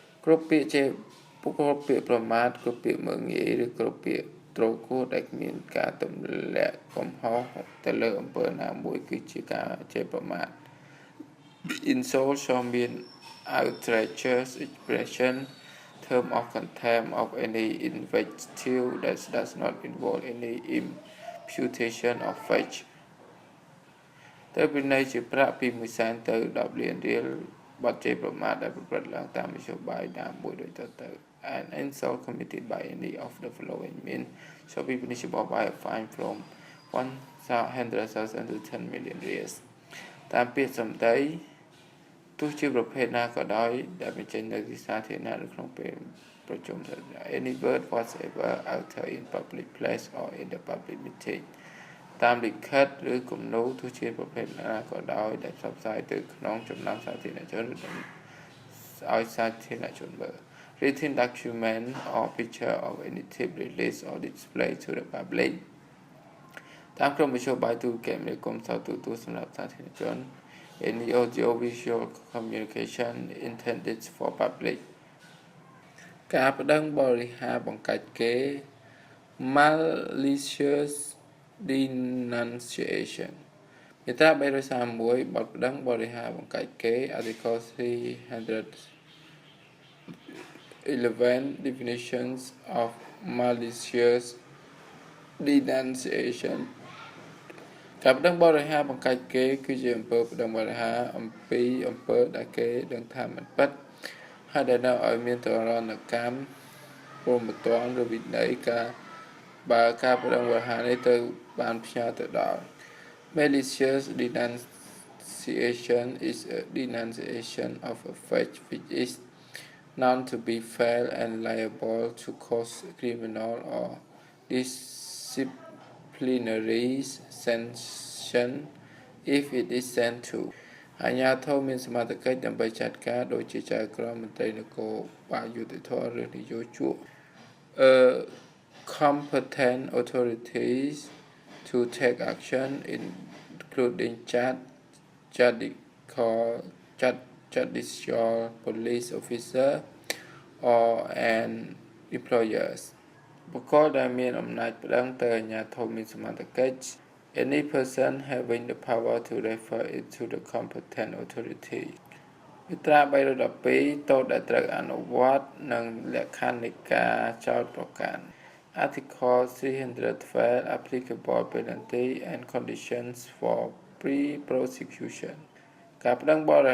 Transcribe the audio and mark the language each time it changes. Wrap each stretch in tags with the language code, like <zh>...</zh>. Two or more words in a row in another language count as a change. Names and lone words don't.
<km>គ្រប់ពាក្យជាគ្រប់ពាក្យប្រមាថគ្រប់ពាក្យមើងងាយឬគ្រប់ពាក្យត្រូវគួរដែលគ្មានការទម្លាក់កំហុសទៅលើអំពើណាមួយគឺជាការជាប្រមាថ</km> <en>insult show mean outrageous expression term of contempt of any invective that does not involve any imputation of fact</en> <km>ទៅពិន័យជាប្រាក់ពី100,000ទៅ10លានរៀលបទជេរប្រមាថដែលប្រព្រឹត្តឡើងតាមមធ្យោបាយណាមួយដូចទៅ</km> <en>an insult committed by any of the following means shall be punishable by a fine from 100,000 to 10 million riyals</en> <km>តាមពាក្យសម្ដីទោះជាប្រភេទណាក៏ដោយដែលបញ្ចេញនៅទីសាធារ ណៈឬក្នុងពេលប្រជុំ</km> <en>any word whatsoever uttered in public place or in the public meeting</en> <km>តាមលិខិតឬ គំនូរទោះជាប្រភេទណាក៏ដោយដែលផ្សព្វផ្សាយទៅក្នុងចំណោមសាធារណជនឬឲ្យសាធារណជនមើល</km> <en>written document or picture of any type release or display to the public</en> <km>តាមក្រុមវិទ្យុបាយទូរគមនាគមន៍ទូទៅសម្រាប់សាធារណជន</km> <en>any audio visual communication intended for public</en> <km>ការប្តឹងបរិហារបង្កាច់គេ</km> <en>malicious denunciation</en> <km>មាត្រា331បទប្តឹងបរិហារបង្កាច់គេ</km> <en>article 311 definitions of malicious denunciation</en> <km>ការប្តឹងបរិ ហារបង្កាច់គេគឺជាអំពើប្តឹងបរិហារអំពីអំពើដែលគេដឹងថាមិនពិតហើយដែលនាំឲ្យមានទរណកម្មព្រហ្មទណ្ឌឬវិន័យបើការប្តឹងបរិហារនេះទៅបានផ្ញើទៅដល់</km> <en>malicious denunciation is a denunciation of a fact which is known to be false and liable to cause criminal or disciplinary sanction if it is sent to</en> <km>អាជ្ញាធរមានសមត្ថកិច្ចដើម្បីចាត់ការដូចជាចៅក្រមមន្ត្រីនគរបាលយុតិធម៌ឬនយោជក</km> <en>competent authorities to take action including judicial police officer or an employers</en> <km>បុគ្គលដែលមានអំណាចប្តឹងទៅអាជ្ញាធរមានសមត្ថកិច្ច</km> <en>any person having the power to refer it to the competent authority</en> <km>មាត្រា312 ទោសដែល ត្រូវអនុវត្តនិងលក្ខខណ្ឌនៃការចោទប្រកាន់</km> <en>Article 312 applicable penalty and conditions for pre-prosecution</en> <km>ការប្តឹងបរិ</km>